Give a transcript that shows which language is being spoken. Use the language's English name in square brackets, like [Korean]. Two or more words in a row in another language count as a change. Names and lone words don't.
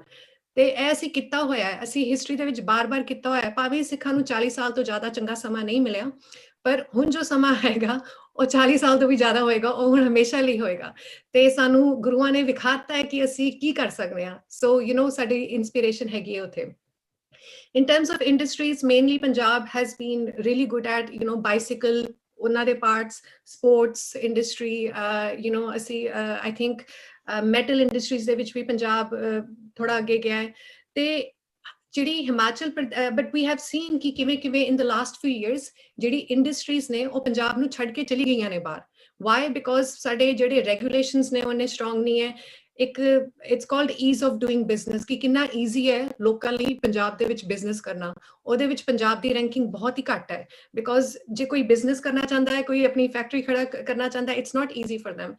[Punjabi] ਤੇ ਇਹ ਅਸੀਂ ਕੀਤਾ ਹੋਇਆ ਹੈ, ਅਸੀਂ ਹਿਸਟਰੀ ਦੇ ਵਿੱਚ ਬਾਰ-ਬਾਰ ਕੀਤਾ ਹੋਇਆ। ਭਾਵੇਂ ਸਿੱਖਾਂ ਨੂੰ 40 ਸਾਲ ਤੋਂ ਜ਼ਿਆਦਾ ਚੰਗਾ ਸਮਾਂ ਨਹੀਂ ਮਿਲਿਆ, ਪਰ ਹੁਣ ਜੋ ਸਮਾਂ ਹੈਗਾ ਉਹ 40 ਸਾਲ ਤੋਂ ਵੀ ਜ਼ਿਆਦਾ ਹੋਏਗਾ, ਉਹ ਹੁਣ ਹਮੇਸ਼ਾ ਲਈ ਹੋਏਗਾ। ਤੇ ਸਾਨੂੰ ਗੁਰੂਆਂ ਨੇ ਵਿਖਾਤਾ ਹੈ ਕਿ ਅਸੀਂ ਕੀ ਕਰ ਸਕਦੇ ਹਾਂ। ਸੋ ਸਾਡੀ ਇਨਸਪੀਰੇਸ਼ਨ ਹੈਗੀ ਹੈ ਉੱਥੇ। [English] In terms of industries, mainly Punjab has been really good at, bicycle, [Punjabi] ਉਹਨਾਂ ਦੇ parts, [English] sports industry, [Punjabi] ਅਸੀਂ [English] I think metal industries [Punjabi] ਦੇ ਵਿੱਚ ਵੀ ਪੰਜਾਬ ਥੋੜਾ ਅੱਗੇ ਗਿਆ ਹੈ। ਤੇ ਜਿਹੜੀ ਹਿਮਾਚਲ, [English] but we have seen [Punjabi] ਕਿ ਕਿਵੇਂ [English] in the last few years [Punjabi] ਜਿਹੜੀ ਇੰਡਸਟਰੀਜ਼ ਨੇ ਉਹ ਪੰਜਾਬ ਨੂੰ ਛੱਡ ਕੇ ਚਲੀ ਗਈਆਂ ਨੇ ਬਾਹਰ। Why? Because ਸਾਡੇ ਜਿਹੜੇ ਰੈਗੂਲੇਸ਼ਨਸ ਨੇ ਉਹਨੇ ਸਟਰੋਂਗ ਨਹੀਂ ਹੈ। ਇੱਕ [English] it's called ease of doing business, [Punjabi] ਕਿ ਕਿੰਨਾ ਈਜ਼ੀ ਹੈ ਲੋਕਾਂ ਲਈ ਪੰਜਾਬ ਦੇ ਵਿੱਚ ਬਿਜ਼ਨਸ ਕਰਨਾ। ਉਹਦੇ ਵਿੱਚ ਪੰਜਾਬ ਦੀ ਰੈਂਕਿੰਗ ਬਹੁਤ ਹੀ ਘੱਟ ਹੈ, ਬਿਕੋਜ਼ ਜੇ ਕੋਈ ਬਿਜ਼ਨਸ ਕਰਨਾ ਚਾਹੁੰਦਾ ਹੈ, ਕੋਈ ਆਪਣੀ ਫੈਕਟਰੀ ਖੜਾ ਕਰਨਾ ਚਾਹੁੰਦਾ ਹੈ, [English] it's not easy for [Punjabi] them।